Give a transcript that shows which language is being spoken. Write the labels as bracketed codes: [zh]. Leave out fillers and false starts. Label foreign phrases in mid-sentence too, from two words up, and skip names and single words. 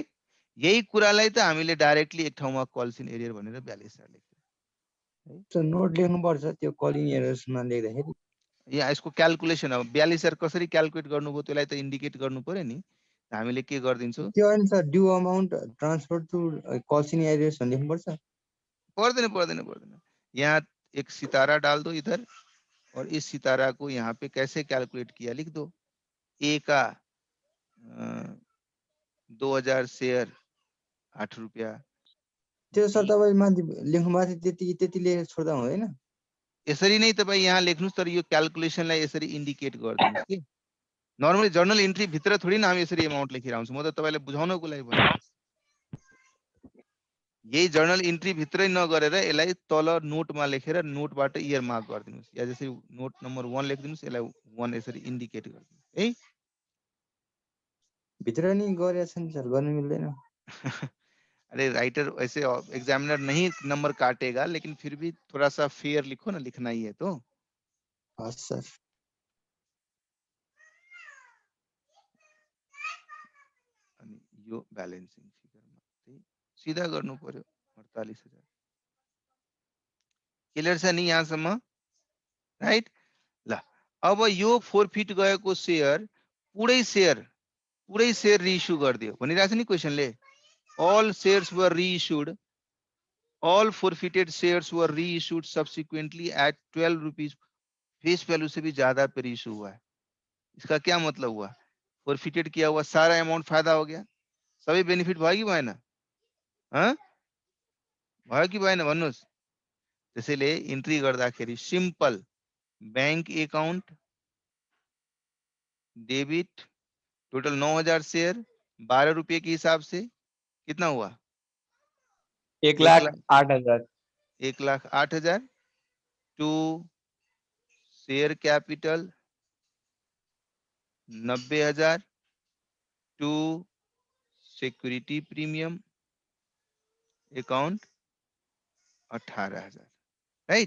[ne] यही कुरालाई त हामीले डाइरेक्टली एक ठाउँमा [en] calls in arrear [ne] भनेर 42 लेख्छौँ। सो नोट लेख्नुपर्छ त्यो [en] call in arrearsमा [ne] लेख्दाखेरि। यहाँ यसको क्याल्कुलेसन अब 42000 कसरी क्याल्कुलेट गर्नुभयो त्यसलाई त इन्डिकेट गर्नु पर्यो नि। हामीले के गर्दिन्छौँ, त्यो अनुसार [en] due amount transfer to calls in arrears [ne] भन्ने लेख्नुपर्छ। पर्दैन। [hi] यहाँ एक सितारा डाल दो इधर, और इस सितारा को यहाँ पे कैसे कैलकुलेट किया लिख दो। ए का 2000 शेयर 8 रुपया। [ne] त्यो सर तपाईँ माथि लेख्नु भएको थियो त्यति लेखेर छोड्दा हुँदैन? यसरी नै तपाईँ यहाँ लेख्नुस्, तर यो क्याल्कुलेसनलाई यसरी इन्डिकेट गरिदिनुस् कि [en] normally journal entry [ne] भित्र [hi] थोडी न [ne] हामी यसरी अमाउन्ट लेखिरहन्छौँ, म त तपाईँलाई बुझाउनको लागि भनेको। यही [en] journal entry [ne] भित्रै नगरेर यसलाई तल नोटमा लेखेर नोटबाट [en] earmark [ne] गरिदिनुस्, या जसरी [en] note number 1 [ne] लेखिदिनुस्, यसलाई 1 यसरी इन्डिकेट गरिदिनुस् है। भित्र नि गरेछ नि सर, गर्नु मिल्दैन। [hi] अरे राइटर वैसे एग्जामिनर नहीं नंबर काटेगा, लेकिन फिर भी थोड़ा सा फेयर लिखो ना, लिखना ही है तो। [ne] हस् सर। अनि यो [en] balancing figureमा [ne] चाहिँ सिधा गर्नु पर्यो 48000। क्लियर छ नि यहाँसम्म, राइट? ल अब यो फोरफिट गएको शेयर पुरै [en] share reissue [ne] गरिदियो भनिरहेछ नि क्वेशनले। [en] all shares were reissued, all forfeited shares were reissued subsequently at 12 rupees, [hi] फेस वैल्यू से भी ज्यादा पे रीइश्यू हुआ है। इसका क्या मतलब हुआ? फोरफिटेड किया हुआ सारा अमाउंट फायदा हो गया, [ne] सबै बेनिफिट भयो कि भएन? भयो कि भएन भन्नुहोस्? त्यसैले इन्ट्री गर्दाखेरि [en] simple bank account debit total 9000 share [hi] 12 रुपए के हिसाब से कितना हुआ? [ne] 1,08,000। [en] 1,08,000 to share capital 90,000 to security premium account 18,000, right?